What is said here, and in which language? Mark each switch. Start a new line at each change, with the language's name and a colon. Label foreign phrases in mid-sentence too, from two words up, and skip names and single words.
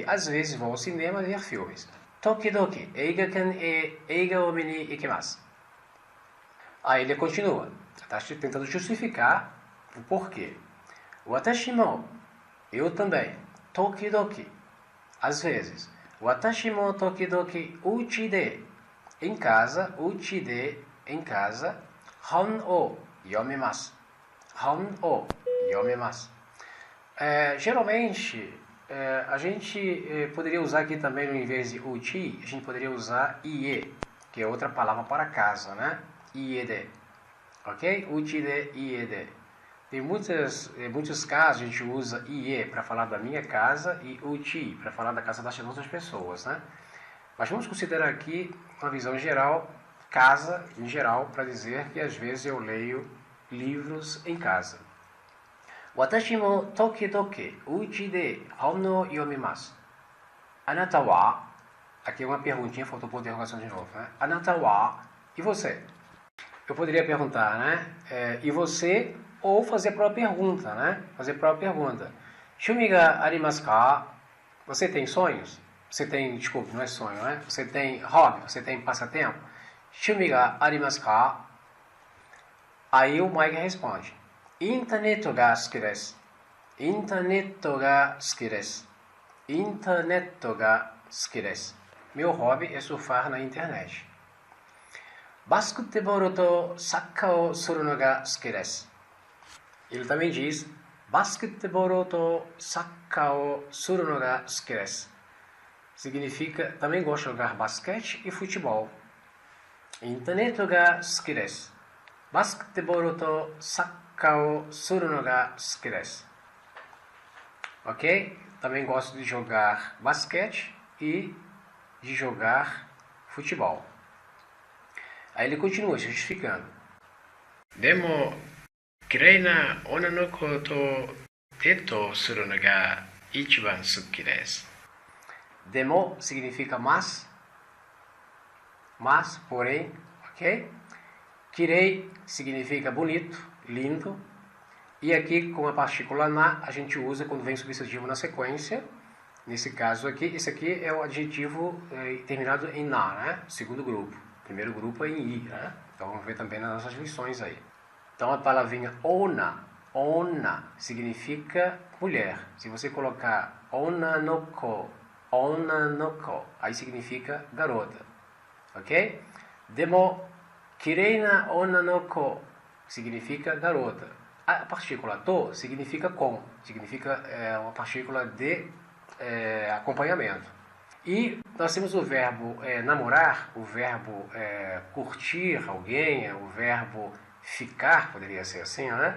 Portuguese: Às vezes vou ao cinema ver filmes.
Japanese: 時々、映画館へ映画を見に行きます.
Portuguese: Aí ele continua. Está tentando justificar o porquê.
Japanese: 私も,
Portuguese: eu também. Tokidoki, às vezes.
Japanese: 私も時々家で,
Portuguese: em casa,
Japanese: 家で,
Portuguese: em casa.
Japanese: 本を読めます。本を読めます.
Portuguese: Geralmente, a gente poderia usar aqui também, em vez de uchi, a gente poderia usar ie, que é outra palavra para casa, né?
Japanese: Iede. Ok? 家で、家で.
Portuguese: Tem muitos casos a gente usa ie para falar da minha casa e uchi para falar da casa das outras pessoas, né? Mas vamos considerar aqui uma visão geral, casa em geral, para dizer que às vezes eu leio livros em casa.
Japanese: 私も時々家で本を読みます. あなたは,
Portuguese: aqui é uma perguntinha, faltou por interrogação de novo, né?
Japanese: あなたは,
Portuguese: e você? Eu poderia perguntar, né? E você? Ou fazer a própria pergunta, né? Fazer a própria pergunta.
Japanese: 趣味がありますか?
Portuguese: Você tem sonhos? Você tem, desculpe, não é sonho, né? Você tem hobby? Você tem passatempo?
Japanese: 趣味がありますか?
Portuguese: Aí o Mike responde.
Japanese: インターネットが好きです. インターネットが好きです。インターネットが好きです.
Portuguese: meu hobby é surfar na internet.
Japanese: バスケットボールとサッカーをするのが好きです.
Portuguese: Ele também diz
Japanese: バスケットボールとサッカーをするのが好きです.
Portuguese: Significa também gosto de jogar basquete e futebol.
Japanese: インターネットが好きです. バスケットボールとサッカーをするのが好きです. Ok?
Portuguese: Também gosto de jogar basquete e de jogar futebol. Aí ele continua justificando.
Japanese: でも、綺麗な女の子とデートするのが一番好きです.
Portuguese: Demo significa mas, porém, ok? Kirei significa bonito, lindo. E aqui, com a partícula na, a gente usa quando vem substantivo na sequência. Nesse caso aqui, esse aqui é o adjetivo terminado em na, né? Segundo grupo. Primeiro grupo é em i, né? Então vamos ver também nas nossas lições aí. Então a palavrinha onna significa mulher. Se você colocar
Japanese: 女の子,
Portuguese: aí significa garota.
Japanese: Ok? でも、綺麗な女の子
Portuguese: significa garota. A partícula to significa com, significa uma partícula de acompanhamento. E nós temos o verbo namorar, o verbo curtir alguém, o verbo ficar, poderia ser assim, né?